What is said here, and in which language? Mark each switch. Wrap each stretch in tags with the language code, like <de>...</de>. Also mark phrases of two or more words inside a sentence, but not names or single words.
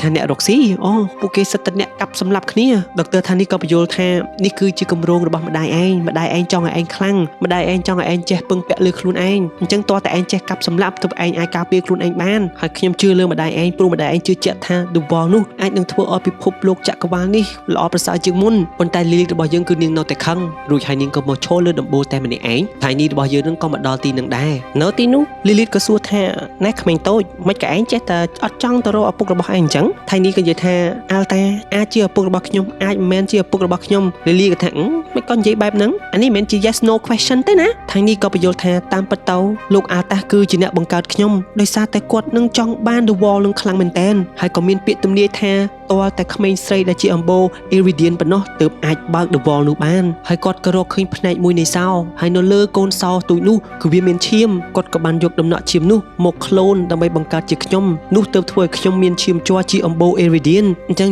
<km>ថាអ្នករកស៊ីអូពួកគេសិតតែអ្នកកាប់សម្លាប់គ្នាដុកទ័រថានេះក៏បញ្យល់ថានេះគឺជាគម្រោងរបស់ម្ដាយឯងចង់ឲ្យឯងខ្លាំងម្ដាយឯងចង់ឲ្យឯងចេះពឹងពាក់លើខ្លួនឯងអញ្ចឹងតោះតែឯងចេះកាប់សម្លាប់ទើបឯងអាចការពារខ្លួនឯងបានហើយខ្ញុំជឿលើម្ដាយឯងព្រោះម្ដាយឯងជឿជាក់ថា The Wall នោះអាចនឹងធ្វើឲ្យពិភពលោកចក្រវាលនេះល្អប្រសើរជាងមុនប៉ុន្តែលីលីតរបស់យើងគឺនាងនៅតែខឹងរួចហើយនាងក៏មកឈរលើដំបូលតែម្នាក់ឯងថ្ងៃនេះរបស់យើងនឹងក៏មកដល់ទីនឹងដែរនៅ ទីនោះលីលីតក៏សួរថាណែក្មេងតូចមិនក៏ឯងចេះតែអត់ចង់ទៅរកឪពុករបស់ឯងអញ្ចឹងថ្ងៃនេះក៏និយាយថាអាល់តាអាចជាឪពុករបស់ខ្ញុំអាចមិនមែនជាឪពុករបស់ខ្ញុំលីលីក៏ថាមិនក៏និយាយបែបហ្នឹងអានេះមិនមែនជា</km> <en>yes no question</en> <km>ទេណាថ្ងៃនេះក៏បញ្យល់ថាតាមពិតទៅ លោកអាល់តាគឺជាអ្នកបង្កើតខ្ញុំដោយសារតែគាត់នឹងចង់បាន The Wall នឹងខ្លាំងមែនទែនហើយក៏មានពាក្យទំនាយថាតើតែក្មេងស្រីដែលជាអំបូរ Iridian ប៉ុណ្ណោះទើបអាចបើក The Wall នោះបានហើយគាត់ក៏រកឃើញផ្នែកមួយនៃសោ ហើយនៅលើកូនសោទូចនោះគឺវាមានឈាមគាត់ក៏បានយកដំណក់ឈាមនោះមកក្លូនដើម្បីបង្កើតជាខ្ញុំនោះទើបធ្វើឲ្យខ្ញុំមានឈាមជ័រជាអំបូរ Iridian អញ្ចឹង</km>